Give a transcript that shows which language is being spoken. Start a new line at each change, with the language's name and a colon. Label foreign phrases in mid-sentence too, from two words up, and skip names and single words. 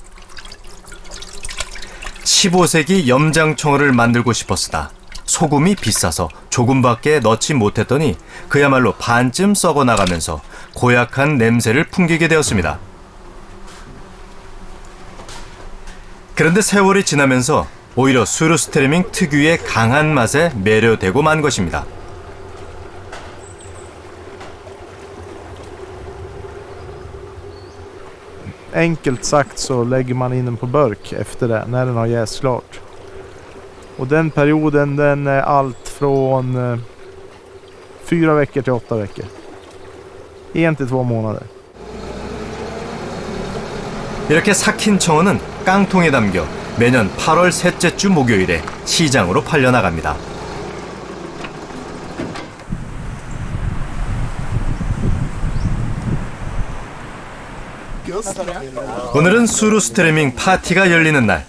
Korean: 15세기 염장청어를 만들고 싶었으나 소금이 비싸서 조금밖에 넣지 못했더니 그야말로 반쯤 썩어나가면서 고약한 냄새를 풍기게 되었습니다. 그런데 세월이 지나면서 오히려 수르스트레밍 특유의 강한 맛에 매료되고 만 것입니다.
Swedish: Enkelt sagt så lägger man in den på burk efter det, när den har jäst klart. Och den perioden den är allt från 4 veckor till 8 veckor. 1 till 2 månader.
Korean: 이렇게 삭힌 청어는 깡통에 담겨 매년 8월 셋째 주 목요일에 시장으로 팔려나갑니다. 오늘은 수르스트레밍 파티가 열리는 날.